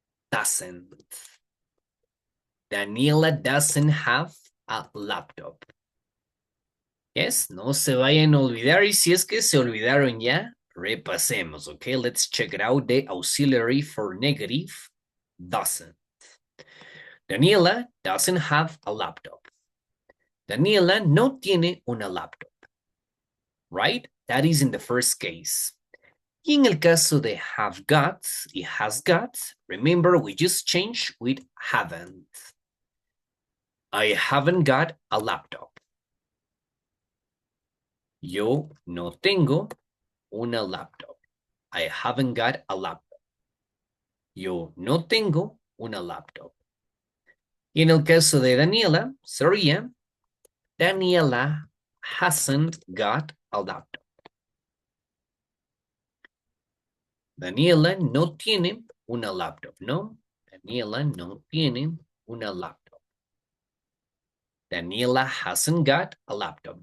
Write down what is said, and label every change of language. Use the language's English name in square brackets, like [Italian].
[English] Doesn't. Daniela doesn't have a laptop. [Spanish] Yes, no se vayan a olvidar, y si es que se olvidaron ya, repasemos, okay? [English] Let's check it out. The auxiliary for negative, doesn't. Daniela doesn't have a laptop. [Spanish] Daniela no tiene una laptop. [English] Right? That is in the first case. [Spanish] Y en el caso de [English] have got y has got, remember we just changed with haven't. I haven't got a laptop. [Spanish] Yo no tengo una laptop. [English] I haven't got a laptop. [Spanish] Yo no tengo una laptop. Y en el caso de Daniela, sería Daniela [English] hasn't got a laptop. [Spanish] Daniela no tiene una laptop, ¿no? Daniela no tiene una laptop. [English] Daniela hasn't got a laptop.